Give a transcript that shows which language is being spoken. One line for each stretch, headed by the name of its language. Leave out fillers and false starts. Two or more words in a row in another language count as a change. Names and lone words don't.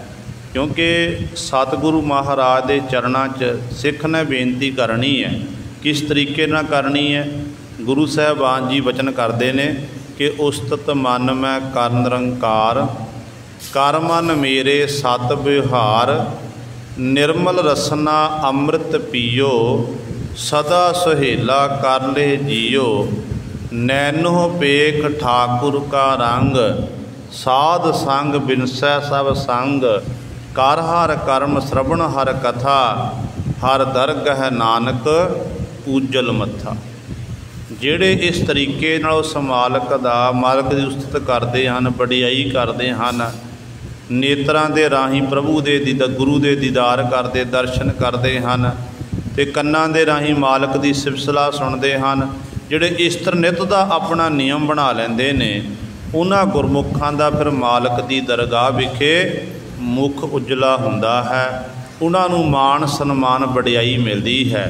Punjabi: ਕਿਉਂਕਿ ਸਤਿਗੁਰੂ ਮਹਾਰਾਜ ਦੇ ਚਰਨਾਂ 'ਚ ਸਿੱਖ ਨੇ ਬੇਨਤੀ ਕਰਨੀ ਹੈ। ਕਿਸ ਤਰੀਕੇ ਨਾਲ ਕਰਨੀ ਹੈ? ਗੁਰੂ ਸਾਹਿਬਾਨ ਜੀ ਵਚਨ ਕਰਦੇ ਨੇ ਕਿ
Hindi: उसतत मन मैं कर निरंकार, कर मन मेरे सत विहार, निरमल रसना अंम्रित पीओ, सदा सुहेला कर ले जियो, नैनो पेख ठाकुर का रंग, साध संग बिनसै सब संग, कर हर कर्म श्रवण हर कथा, हर दरगह नानक पूजल मत्था।
Punjabi: ਜਿਹੜੇ ਇਸ ਤਰੀਕੇ ਨਾਲ ਉਸ ਮਾਲਕ ਦਾ ਮਾਲਕ ਦੀ ਉਸਤਤ ਕਰਦੇ ਹਨ, ਵਡਿਆਈ ਕਰਦੇ ਹਨ, ਨੇਤਰਾਂ ਦੇ ਰਾਹੀਂ ਪ੍ਰਭੂ ਦੇ ਗੁਰੂ ਦੇ ਦੀਦਾਰ ਕਰਦੇ, ਦਰਸ਼ਨ ਕਰਦੇ ਹਨ ਅਤੇ ਕੰਨਾਂ ਦੇ ਰਾਹੀਂ ਮਾਲਕ ਦੀ ਸਿਫਤ ਸਲਾਹ ਸੁਣਦੇ ਹਨ, ਜਿਹੜੇ ਇਸਤਰ ਨਿੱਤ ਦਾ ਆਪਣਾ ਨਿਯਮ ਬਣਾ ਲੈਂਦੇ ਨੇ, ਉਹਨਾਂ ਗੁਰਮੁਖਾਂ ਦਾ ਫਿਰ ਮਾਲਕ ਦੀ ਦਰਗਾਹ ਵਿਖੇ ਮੁੱਖ ਉਜਲਾ ਹੁੰਦਾ ਹੈ, ਉਹਨਾਂ ਨੂੰ ਮਾਣ ਸਨਮਾਨ ਵਡਿਆਈ ਮਿਲਦੀ ਹੈ।